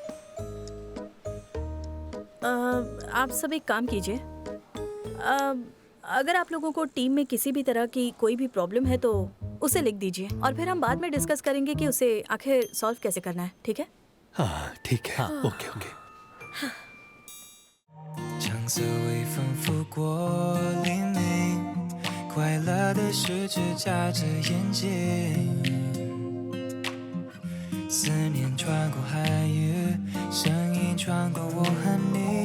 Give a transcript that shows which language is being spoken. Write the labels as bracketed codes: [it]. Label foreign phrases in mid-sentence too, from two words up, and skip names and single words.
[hi] आप सब एक काम कीजिए, अगर आप लोगों को टीम में किसी भी तरह की कोई भी प्रॉब्लम है तो उसे लिख दीजिए और फिर हम बाद में डिस्कस करेंगे कि उसे आखिर सॉल्व कैसे करना है, ठीक है? हाँ ठीक है, [en] okay okay. [zh] 橙色微风拂过黎明，快乐的十指夹着眼睛，思念穿过海域，声音穿过我和你。